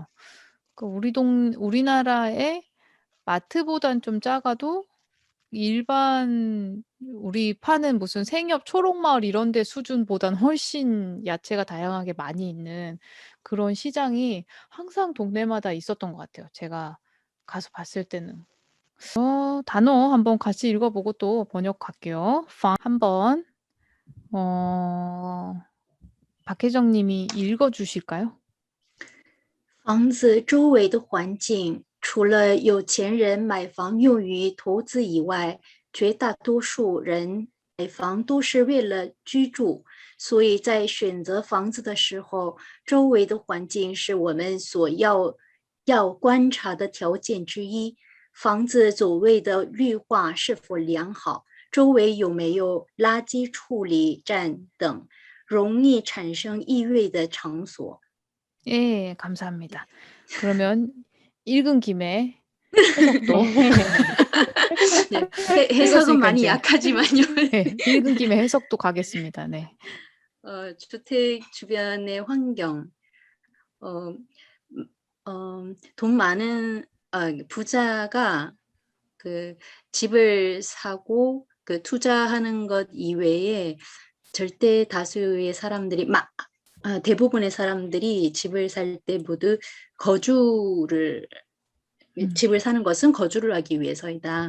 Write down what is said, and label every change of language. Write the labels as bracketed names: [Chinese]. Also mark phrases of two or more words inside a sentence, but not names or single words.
[Korean] 그 우리나라의 마트보단 좀 작아도 일반 우리 파는 무슨 생협 초록마을 이런 데 수준보단 훨씬 야채가 다양하게 많이 있는 그런 시장이 항상 동네마다 있었던 것 같아요, 제가 가서 봤을 때는. 단어 한번 같이 읽어 보고 또 번역할게요. 한번 박혜정 님이 읽어 주실까요? [Chinese] 房子周围的环境，除了有钱人买房用于投资以外，绝大多数人买房都是为了居住，所以在选择房子的时候，周围的环境是我们要观察的条件之一。房子周围的绿化是否良好，周围有没有垃圾处理站等容易产生异味的场所。 [Korean] 예, 감사합니다. 그러면 읽은 김에 해석도 네, 해석은 많이 읽었으니까 이제 약하지만요. 예, 읽은 김에 해석도 가겠습니다. 네. 주택 주변의 환경, 어, 돈 많은 부자가 그 집을 사고 그 투자하는 것 이외에 절대 다수의 사람들이 대부분의 사람들이 집을 살 때 모두 집을 사는 것은 거주를 하기 위해서이다.